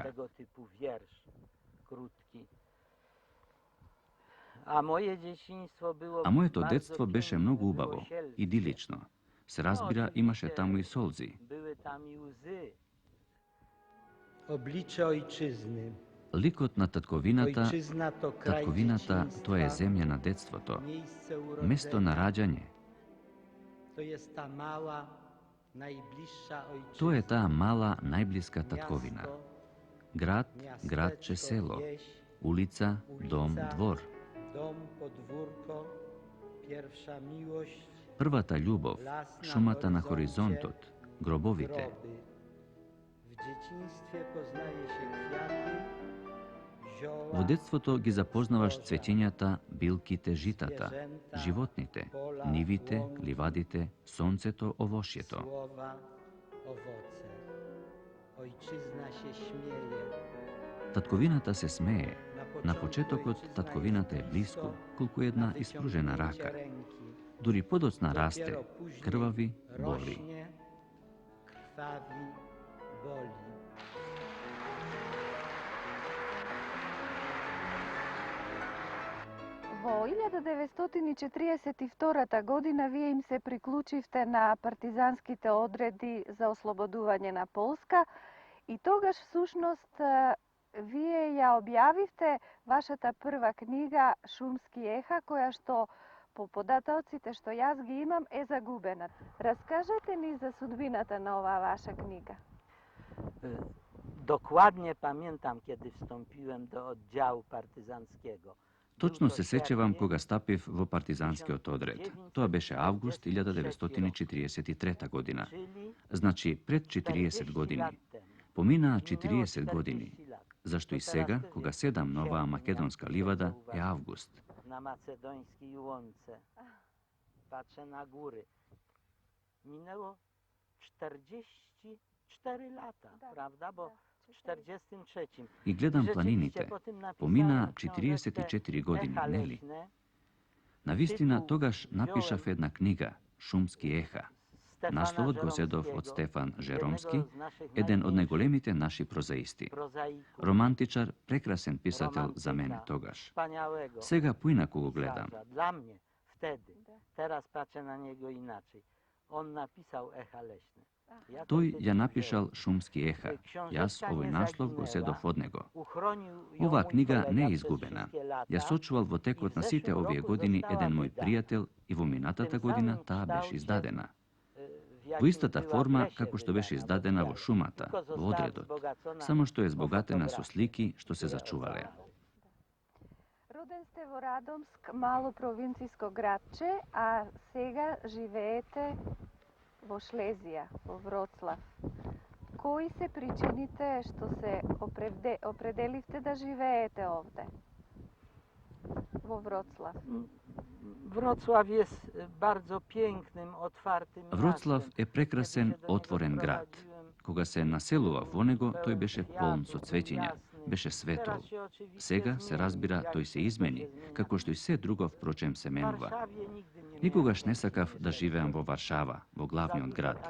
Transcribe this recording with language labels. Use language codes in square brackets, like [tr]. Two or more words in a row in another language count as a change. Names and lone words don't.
[pl] Tego typu wiersz, krótki. A moje dzieciństwo było [mk] А моето [pl] bardzo [mk] детство беше [pl] piękne, [mk] многу [pl] było [mk] убаво, [pl] sielskie. [mk] идилично. Се разбира, имаше таму и солзи. [pl] Były tam i łzy. Oblicze ojczyzny. [mk] Ликот на татковината, [pl] Ojczyzna to kraj [mk] татковината тоа е [pl] dzieciństwa, [mk] земја на детството, [pl] miejsce [mk] место на [pl] urodzenia. [mk] раѓање. [pl] To jest ta mała, najbliższa ojczyzna. [mk] Тоа е таа мала, најблиска татковина. [pl] Miasto, [mk] Град, [pl] miasteczko, [mk] градче, село, [pl] wieś, [mk] улица, дом, двор. [pl] dom, podwórko, pierwsza miłość, [mk] Првата љубов, [pl] las na [mk] шумата на [pl] horyzoncie, [mk] хоризонтот, гробовите. [pl] groby. W dzieciństwie poznaje się kwiaty, zioła, [mk] Во детството ги запознаваш цветењата, билките, житата, [pl] zwierzęta, [mk] животните, [pl] pola, [mk] нивите, [pl] łąki, [mk] ливадите, сонцето, овошјето. [pl] słowa, owoce. Ojczyzna się śmieje. [mk] Татковината се смее. На [pl] początku [mk] почетокот [pl] ojczyzna [mk] татковината е [pl] jest [mk] близко, [pl] blisko, [mk] колку [pl] na [mk] една испружена [pl] wyciągnięcie [mk] рака. [pl] ręki. [mk] Дури подоцна расте, [pl] Dopiero później [mk] крвави, боли. [pl] rośnie, krwawi, boli. [mk] Во 1942 година вие им се приклучивте на партизанските одреди за ослободување на Полска и тогаш всушност вие ја објавивте вашата прва книга Шумски еха, која што по податоците што јас ги имам е загубена. Раскажете ни за судбината на оваа ваша книга. [pl] Dokładnie pamiętam, kiedy wstąpiłem do oddziału partyzanckiego. [mk] Точно се сеќавам кога стапив во партизанскиот одред. Тоа беше август 1943 година. Значи пред 40 години. Поминаа 40 години. Зашто и сега, кога седам на оваа македонска ливада, е август. [pl] Na macedońskiej łące. Patrzę na góry. Minęło 44 lata, prawda? Bo w 43. [mk] И гледам планините. Поминаа 44 години, нели? Навистина, тогаш напишав една книга, Шумски еха. Насловот го зедов од Стефан Жеромски, еден од најголемите наши прозаисти. Романтичар, прекрасен писател за мене тогаш. Сега поинаку го гледам. [pl] Dla mnie wtedy. Teraz patrzę na niego inaczej. On napisał Echa Leśne. [mk] Той ја напишал Шумски еха. Јас овој наслов го седов од него. Оваа книга не е изгубена. Ја сочувал во текот на сите овие години еден мој пријател и во минатата година таа беше издадена. Во истата форма како што беше издадена во Шумата, во одредот, само што е збогатена со слики што се зачувале. Роден сте во Радомск, мало провинцијско градче, а сега живеете во Шлезија, во Вроцлав. Кои се причините што се определивте да живеете овде, во Вроцлав? [pl] Wrocław jest bardzo pięknym, otwartym [mk] Вроцлав [pl] miastem. [mk] е прекрасен, отворен град. Кога се населува во него, тој беше полн со цветиња, беше светол. Сега се разбира, тој се измени, како што и се друго впрочем се менува. Никогаш не сакав да живеам во Варшава, во главниот град.